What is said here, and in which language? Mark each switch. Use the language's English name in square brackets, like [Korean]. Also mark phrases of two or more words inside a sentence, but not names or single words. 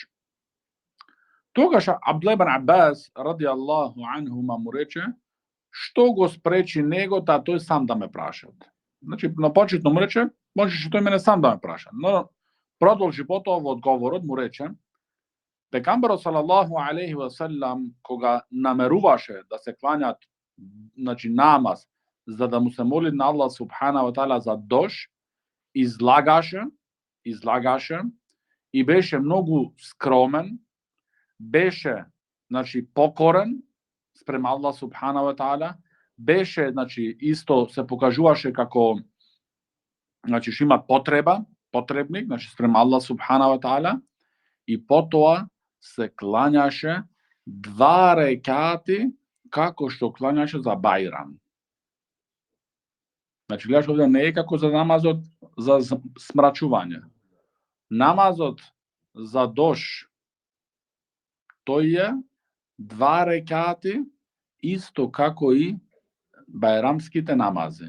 [Macedonian] Тогаш Абдулlah ибн Аббас [Arabic] رضي الله عنهما [Macedonian] му рече, што го спречи него да тој сам да ме прашат. Значи на почетно му рече, можеше тој мене сам да ме праша. Но продолжи потоа во одговорот му рече, пегамберот [Arabic] صلى الله عليه وسلم [Macedonian] кога намеруваше да се клањат, значи намаз, за да му се моли на Аллах [Arabic] سبحانه وتعالى [Macedonian] за дош, излагаше и беше многу скромен, беше, значи, покорен спрема Аллах [Arabic] سبحانه وتعالى, [Macedonian] беше, значи, исто се покажуваше како, значи, што има потребник, значи, спрема Аллах [Arabic] سبحانه وتعالى, [Macedonian] и потоа се клањаше два рекати како што клањаше за Бајрам. Значи, гледаш овде не е како за намазот за смрачување. Намазот за дош, тој е два рекати, исто како и бајрамските намази.